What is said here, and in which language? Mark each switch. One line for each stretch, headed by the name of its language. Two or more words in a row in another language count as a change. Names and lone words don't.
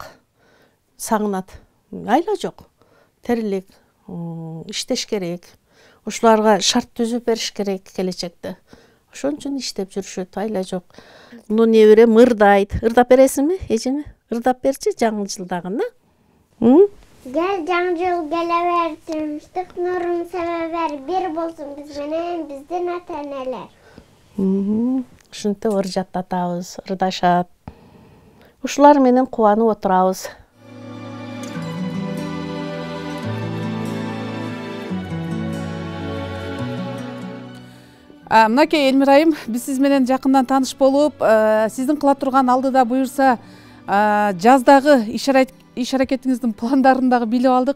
Kyrgyz: Сагынат. Айла жок. Тирилик, иштеш керек. Ушуларга шарт түзүп бериш керек келечекте. Ошон үчүн иштеп жүрүшөт, айла жок. Муну неберем ырдайт. Ырдап бересиңби, эжеме? Ырдап берчи жаңы жылдагына. Gel Cancıl geleversin, ıştık nurun sebeber bir bolsun biz menен bizdin ata-eneler. Ушинтип ыржат атабыз, ырдашат. Ушулар менен кубанып отурабыз. Мынакей Элмира айым, биз сиз менен жакындан тааныш болуп, сиздин кыла турган алдыда буюрса жаздагы иш аракетиңиздин пландарын дагы билип алдык.